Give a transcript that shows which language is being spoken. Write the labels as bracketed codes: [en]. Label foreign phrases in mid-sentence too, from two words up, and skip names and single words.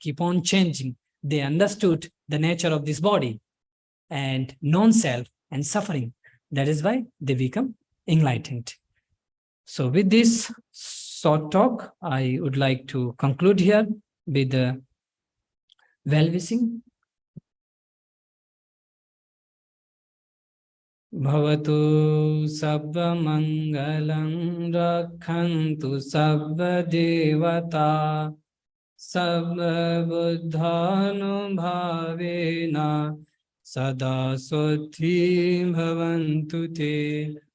[en] They understood the nature of this body and non-self and suffering. That is why they become enlightened. So with this short talk, I would like to conclude here with the well-wishing. [pi] Bhavatu sabba mangalam rakhantu sabba devata sabba buddhanu bhavena sada sothi bhavantu te.